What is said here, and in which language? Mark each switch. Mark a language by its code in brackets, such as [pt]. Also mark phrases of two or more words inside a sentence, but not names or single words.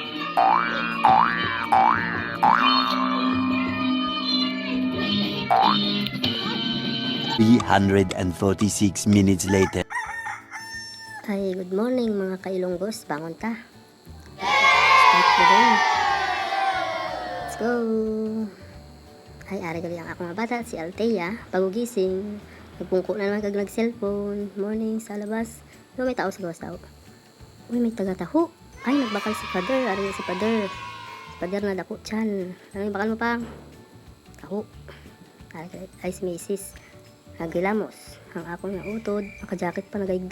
[en] $346 later. [hil] Ay, [en] good morning [hil] mga kailonggos. Bangon ta. [en] Start the day. Let's go. [hil] Ay, ari gali ang ako nga bata, si Althea. Pagugising. Nagpungko na naman kag nag-cellphone. Morning sa labas. Pero may tao sa gawas tao. Uy, may taga-taho. Ay, nagbakal si Father. Ari si Father. Si Father na dako chan. Ano yung bakal mo pang? Taho. Ay, si Mrs. Nagilamos. Ang ako nga utod. Naka-jacket pa nagaigda.